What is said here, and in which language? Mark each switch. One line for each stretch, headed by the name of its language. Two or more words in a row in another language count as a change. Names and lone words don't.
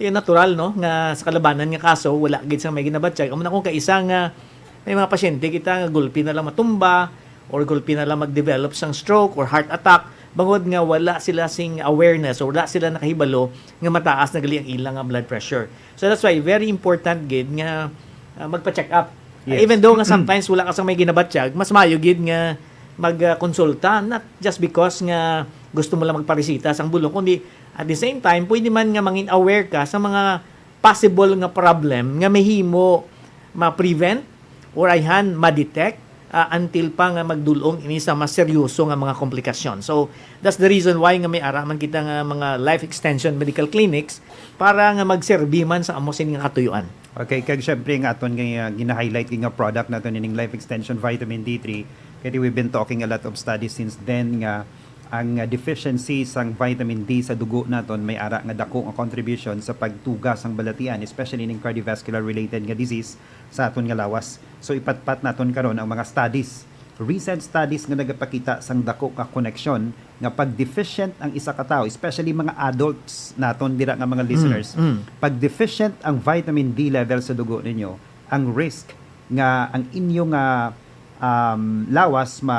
Hiligaynon: Yung natural no nga sa kalabanan nga kaso wala gid sa may ginabatsyag. Amo na kung kaisa nga may mga pasyente kita nga gulpi na lang matumba or gulpi na lang mag-develop sang stroke or
English: heart attack
Hiligaynon: bangod nga wala sila sing awareness or wala sila nakahibalo nga mataas na gali ang ilang nga
English: blood pressure. So that's why very important
Hiligaynon: gid nga magpa-check up.
English: Yes. Even though
Hiligaynon: nga sometimes wala ka sa may ginabatsyag, mas maayo gid nga magkonsulta
English: not just because
Hiligaynon: nga gusto mo lang magparesita sang bulong kundi
English: at the same time
Hiligaynon: pwede man nga mangin aware ka sa mga possible nga problem nga mahimo ma-prevent or ayhan ma-detect until pa nga magdulong ini sa mas seryoso nga mga komplikasyon.
English: So that's the reason why
Hiligaynon: nga may araman kita nga mga
English: life extension medical clinics
Hiligaynon: para nga magserbi man sa amo sining katuyuan. Okay, kag syempre nga aton nga gina-highlight nga product naton ining life extension vitamin D3 kaya
English: we've been talking a lot of studies since then
Hiligaynon: nga ang deficiency sang vitamin D sa dugo naton may ara nga dako nga contribution sa pagtuga sang balatian especially ning
English: cardiovascular related
Hiligaynon: nga disease sa aton nga lawas. So ipatpat naton karon ang mga studies,
English: recent studies
Hiligaynon: nga nagapakita sang dako nga connection nga pag deficient ang isa ka tawo, especially mga adults naton dira nga mga listeners, pag deficient ang vitamin D level sa dugo ninyo, ang risk nga ang inyong lawas